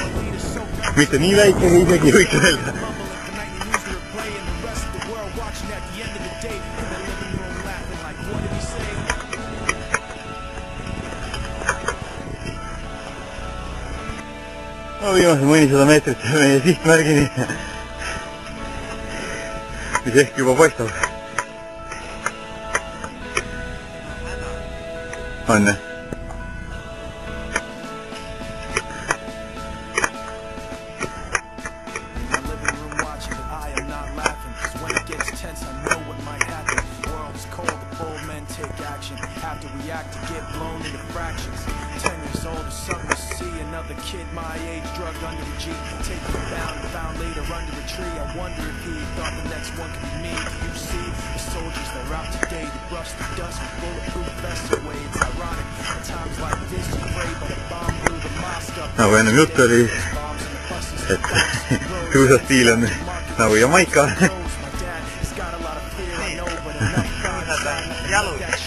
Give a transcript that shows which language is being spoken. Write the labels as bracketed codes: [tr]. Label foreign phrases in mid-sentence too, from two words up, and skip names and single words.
[et] Mitte nii väike, isegi võiks öelda. No viimased mõnisada meetrit meie sihtmärgini, mis ehk juba paistab. On jah? [en] After we act to get blown into fractions. 10 years old or something to see another kid my age drugged under a Jeep, taken down and found later under a tree. I wonder if he thought the next one could be me. You see, the soldiers they're out today to brush the dust with bulletproof vests away. It's ironic at times like this you pray, but a bomb blew the mosque up. [et] Nagu ennem juttu oli, et suusastiil on nagu Jamaika. Jalus.